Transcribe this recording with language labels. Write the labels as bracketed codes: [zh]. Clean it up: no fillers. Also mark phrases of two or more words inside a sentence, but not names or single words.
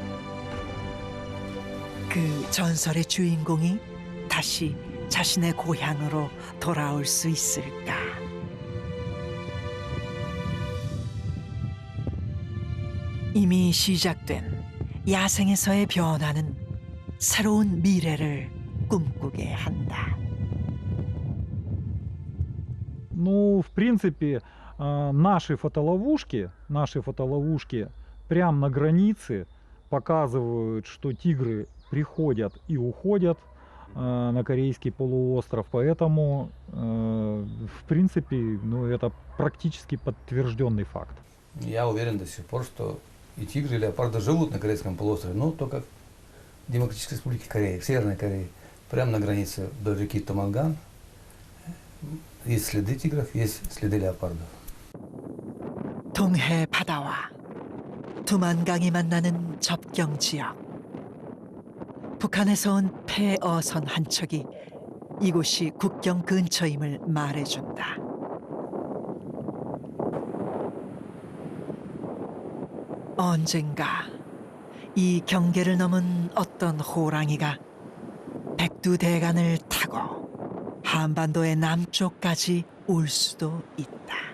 [ko] 그 전설의 주인공이 다시 자신의 고향으로 돌아올 수 있을까? 이미 시작된 야생에서의 변화는 새로운 미래를 꿈꾸게 한다. [ru] Ну, в принципе, наши фотоловушки прямо на границе показывают, что тигры приходят и уходят на Корейский полуостров, поэтому, в принципе, ну, это практически подтвержденный факт. Я уверен до сих пор, что и тигры, и леопарды живут на Корейском полуострове, но только в Демократической Республике Корея, в Северной Корее, прямо на границе до реки Томанган. Есть следы тигров, есть следы леопардов. [ko] 동해 바다와 두만강이 만나는 접경 지역. 북한에서 온 폐어선 한 척이 이곳이 국경 근처임을 말해준다. 언젠가 이 경계를 넘은 어떤 호랑이가 백두대간을 타고 한반도의 남쪽까지 올 수도 있다.